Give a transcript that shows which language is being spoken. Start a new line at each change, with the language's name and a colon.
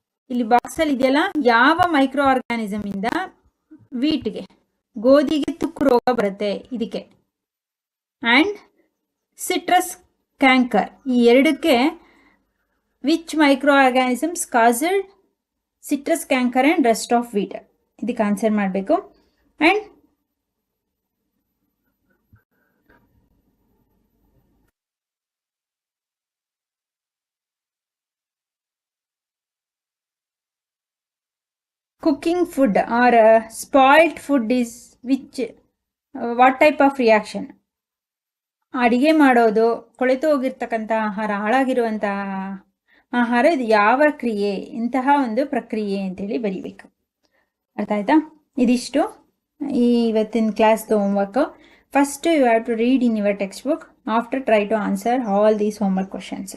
Kannada: ಇಲ್ಲಿ ಬಾಕ್ಸಲ್ಲಿ ಇದೆಯಲ್ಲ, ಯಾವ ಮೈಕ್ರೋ ಆರ್ಗ್ಯಾನಿಸಮ್ ಇಂದ ವೀಟ್ಗೆ, ಗೋಧಿಗೆ ತುಕ್ಕು ರೋಗ ಬರುತ್ತೆ ಇದಕ್ಕೆ.
English: and citrus canker,
Kannada: ಈ ಎರಡಕ್ಕೆ
English: Which micro organisms caused citrus canker and rust of wheat?
Kannada: ಇದಕ್ಕೆ ಆನ್ಸರ್ ಮಾಡಬೇಕು.
English: And cooking food or spoiled food is which what type of reaction?
Kannada: ಅಡಿಗೆ ಮಾಡೋದು, ಕೊಳೆತು ಹೋಗಿರ್ತಕ್ಕಂಥ ಆಹಾರ, ಹಾಳಾಗಿರುವಂಥ ಆಹಾರ, ಇದು ಯಾವ ಕ್ರಿಯೆ, ಇಂತಹ ಒಂದು ಪ್ರಕ್ರಿಯೆ ಅಂತೇಳಿ ಬರೀಬೇಕು. ಅರ್ಥ ಆಯ್ತಾ? ಇದಿಷ್ಟು ಇವತ್ತಿನ ಕ್ಲಾಸ್ದು homework.
English: First you have to read in your textbook, after try to answer all these homework questions.